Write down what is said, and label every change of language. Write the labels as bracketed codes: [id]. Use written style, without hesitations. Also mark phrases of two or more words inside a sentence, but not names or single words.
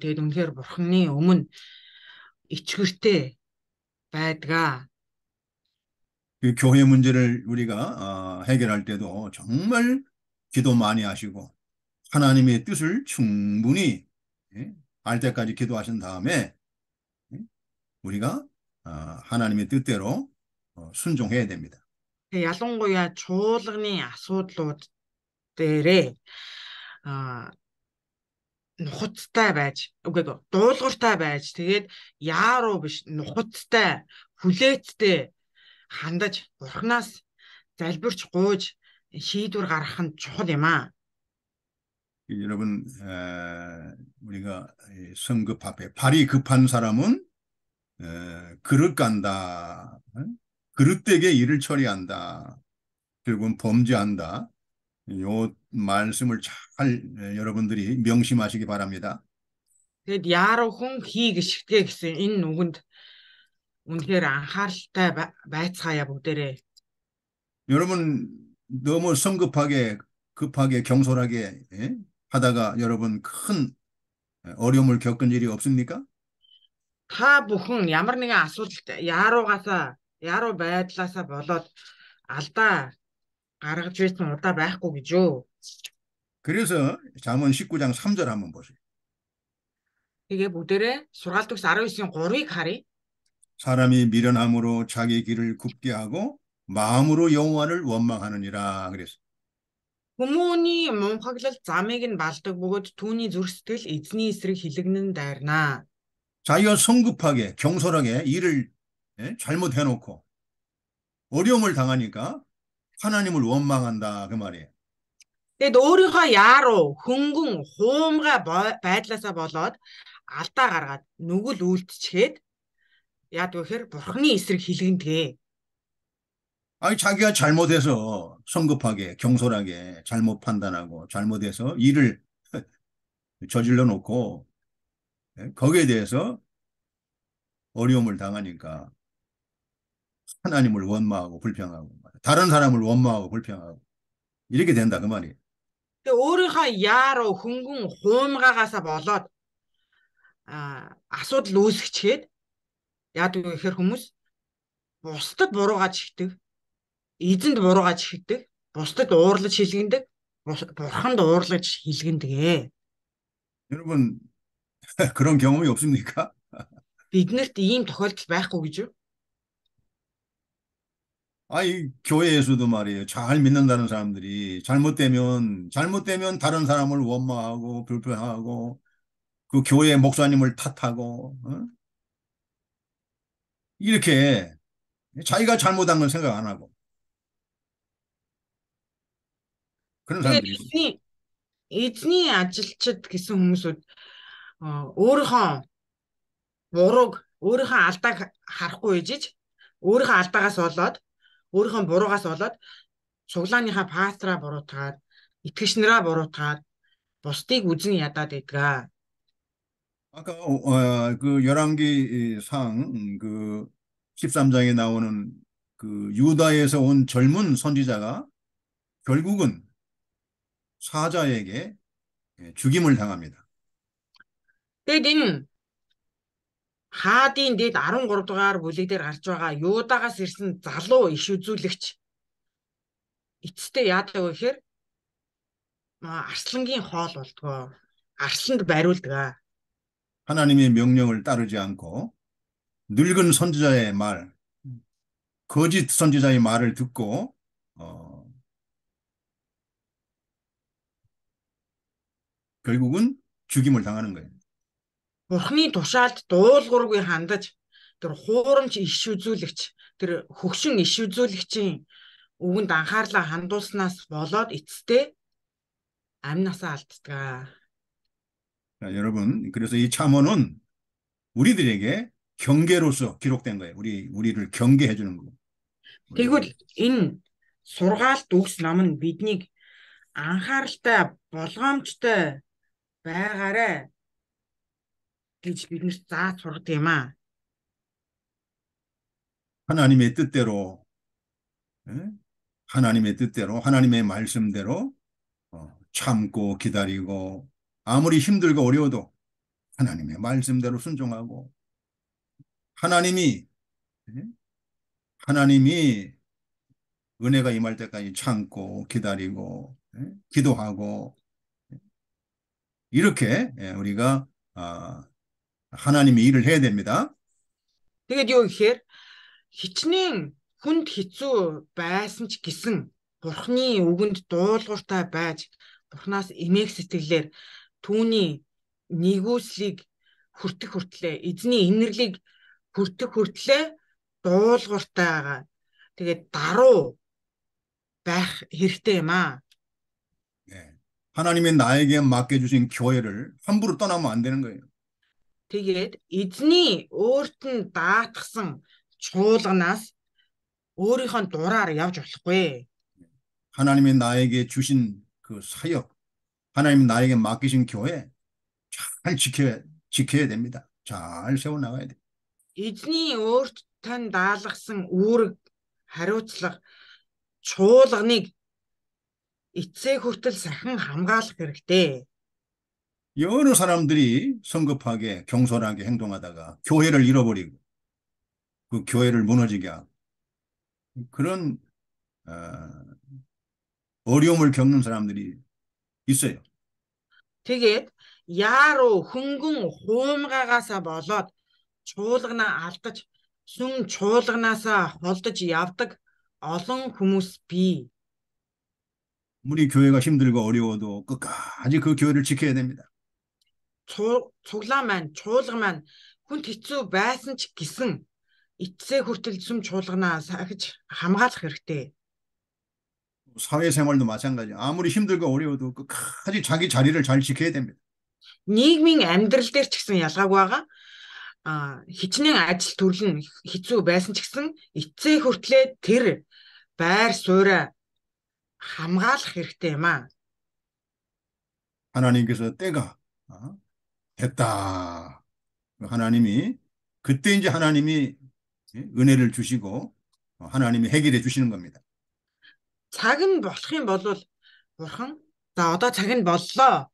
[mn] Тэгэд үнэхээр Бурханы өмнө ичгэртэй байдгаа. [ko] 그 교회 문제를 우리가 해결할 때도 정말 기도 많이 하시고 하나님의 뜻을 충분히 알 때까지 기도하신 다음에 우리가 하나님의 뜻대로 순종해야 됩니다. [mn] Тэгээ ялангуяа чуулганы асуудлууд дээрээ нухацтай байж, үгүй дуулууртай байж, тэгээд яаруу биш, нухацтай, хүлээцтэй хандаж Бурханаас залбирч гуйж шийдвэр гаргах нь чухал юм аа. [ko] 여러분, 우리가 성급 앞에 발이 급한 사람은 그릇 간다, 그릇되게 일을 처리한다, 결국은 범죄한다. 요 말씀을 잘 여러분들이 명심하시기 바랍니다. [mn] Тэгэд яаруу хүн хийг ишгтгэ гэсэн энэ нүгэнд үнэхээр анхааралтай байцгаая бүгдээрээ. [ko] 여러분 너무 성급하게 급하게 경솔하게 하다가 여러분 큰 어려움을 겪은 일이 없습니까? [mn] Та бүхэн ямар нэгэн асуудалтай яаруу байдлаасаа болоод алдаа гаргаж байсан удаа байхгүй гэж юу. [ko] 그래서 잠언 19장 3절 한번 보세요. [mn] Тэгээ бүгдээрээ сургаалт төгс 19-ийн 3-ыг харъя. [ko] 사람이 미련함으로 자기 길을 굽게 하고 마음으로 여호와를 원망하느니라 그랬어요. [mn] Хүмүүний мунхаглал замыг нь балдаг бөгөөд түүний зүрх сэтгэл эзний эсрэг хилэгнэн дайрнаа. [ko] 자기가 성급하게 경솔하게 일을 잘못해놓고 어려움을 당하니까 하나님을 원망한다 그 말이에요. [mn] Тэгэд өөрийнхөө яаруу хөнгөн хуумгай байдлаасаа болоод алдаа гаргаад нүгэл үйлдчихэд яад гэхээр Бурханы эсрэг хилэгнэдэг. [ko] 아니 자기가 잘못해서 성급하게 경솔하게 잘못 판단하고 잘못해서 일을 저질러 놓고 거기에 대해서 어려움을 당하니까 하나님을 원망하고 불평하고 다른 사람을 원망하고 불평하고 이렇게 된다 그 말이에요. [mn] Тэгээ өөрийнхөө яаруу хөнгөн хуумгаагаасаа болоод асуудал үүсгэчихэд яад гэхээр хүмүүс бусдад буруугаа чигдэг, эзэнд буруугаа чигдэг, бусдад уурлаж хилгэндэг, бурханд уурлаж хилгэндэг. [ko] 여러분 그런 경험이 없습니까? [mn] Биднэрт ийм тохиолдол байхгүй гэж юу? [ko] 아이 교회에서도 말이에요. 잘 믿는다는 사람들이 잘못되면 다른 사람을 원망하고 불평하고 그 교회 목사님을 탓하고 이렇게 자기가 잘못한 건 생각 안 하고 그런 사람들이 있어요. [mn] Эзний ажилчид гэсэн хүмүүсүүд өөрийнхөө бурууг, өөрийнхөө алдааг харахгүй ижиж, өөрийнхөө алдаагаас болоод, өөрийнхөө буруугаас болоод цуглааныхаа пастраа буруутгаад, итгэгч нараа буруутгаад, бусдыг үзэн ядаад идгээ. [ko] 아까 그 열왕기 그 13장에 나오는 그 유다에서 온 젊은 선지자가 결국은 사자에게 죽임을 당합니다. [mn] Тэгэд энэ хаадын дэд 13 дугаар бүлэг дээр гарч байгаа Юдагаас ирсэн залуу иш үзүүлэгч эцэстээ яадаг вэ гэхээр арслангийн хоол болдгоо. Арсланд бариулдаг. [ko] 하나님의 명령을 따르지 않고 늙은 선지자의 말, 거짓 선지자의 말을 듣고 결국은 죽임을 당하는 거예요. [mn] Бурхны тушаалд дуулуургүй хандаж тэр хуурамч иш үзүүлэгч, тэр хөгшин иш үзүүлэгчийн үгэнд анхаарлаа хандуулснаас болоод эцэстээ амнасаа алддаг. [ko] 자, 여러분, 그래서 이 잠언은 우리들에게 경계로서 기록된 거예요. 우리를 경계해 주는 거고. [mn] Тэгвэл энэ сургаалт үгс ном нь биднийг анхааралтай болгоомжтой байгаарай гэж биднэрт зааж сургадаг юм аа. [ko] 하나님의 뜻대로, 예? 하나님의 뜻대로, 하나님의 말씀대로 참고 기다리고 아무리 힘들고 어려워도 하나님의 말씀대로 순종하고 하나님이 예? 하나님이 은혜가 임할 때까지 참고 기다리고 예? 기도하고 이렇게 예, 우리가 하나님의 일을 해야 됩니다. [mn] Тэгээд юу гэхээр хичнээн хүнд хэцүү байсан ч гэсэн Бурхны үгэнд дуулууртай байж Бурхнаас эмээх сэтгэлээр түүний нэгүслийг хүртэх хүртлээр эзний инэрлийг хүртэх хүртлээр дуулууртайгаа тэгээд даруй байх хэрэгтэй юм аа. [ko] 예. 하나님이 나에게 맡겨주신 교회를 함부로 떠나면 안 되는 거예요. [mn] Тэгээд эзний өөрт нь даатгсан чуулганаас өөрийнхөө дураар явж болохгүй. [ko] 하나님이 나에게 주신 그 사역, 하나님이 나에게 맡기신 교회 잘 지켜야 됩니다. 잘 세워나가야 돼요. [mn] Эзний өөрт тань даалгасан үүрэг хариуцлага чуулганыг эцсээ хүртэл сахин хамгаалах хэрэгтэй. [ko] 여러 사람들이 성급하게 경솔하게 행동하다가 교회를 잃어버리고 그 교회를 무너지게 하고 그런 어려움을 겪는 사람들이 있어요. [mn] Тэгээд яаруу хөнгөн хуумгаагаасаа болоод чуулганаа алдаж сүм чуулганаасаа холдож явдаг олон хүмүүс бий. [ko] 우리 교회가 힘들고 어려워도 끝까지 그 교회를 지켜야 됩니다. [mn] Цуглаа маань чуулга маань хүнд хэцүү байсан ч гэсэн эцсээ хүртэл сүм чуулганаа сахиж хамгаалах хэрэгтэй. [ko] 사회생활도 마찬가지. 아무리 힘들고 어려워도 끝까지 자기 자리를 잘 지켜야 됩니다. [mn] Нийгмийн амьдрал дээр ч гэсэн ялгаагүй байгаа. Хичнээн ажил төрөл нь хэцүү байсан ч гэсэн эцсээ хүртлээр тэр байр суурь хамгаалах хэрэгтэй юм аа. [ko] 하나님께서 때가 됐다. 하나님이 그때 이제 하나님이 은혜를 주시고 하나님이 해결해 주시는 겁니다. [mn] Цаг нь болох юм бол Бурхан за одоо цаг нь боллоо.